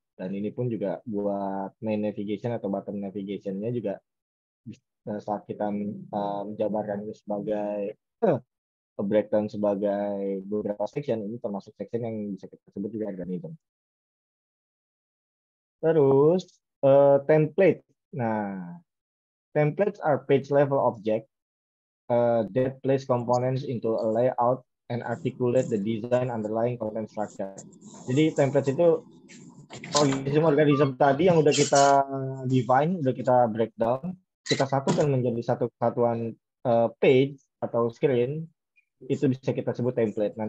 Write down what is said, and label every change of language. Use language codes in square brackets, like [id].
[id] Dan ini pun juga buat main navigation atau bottom navigation-nya juga saat kita menjabarkan itu sebagai breakdown sebagai beberapa section, ini termasuk section yang bisa kita sebut juga organism. Terus template. [en] Nah, templates are page level object that place components into a layout and articulate the design underlying content structure. [id] Jadi template itu organisme tadi yang udah kita define, udah kita breakdown, kita satukan menjadi satu kesatuan page atau screen, itu bisa kita sebut template.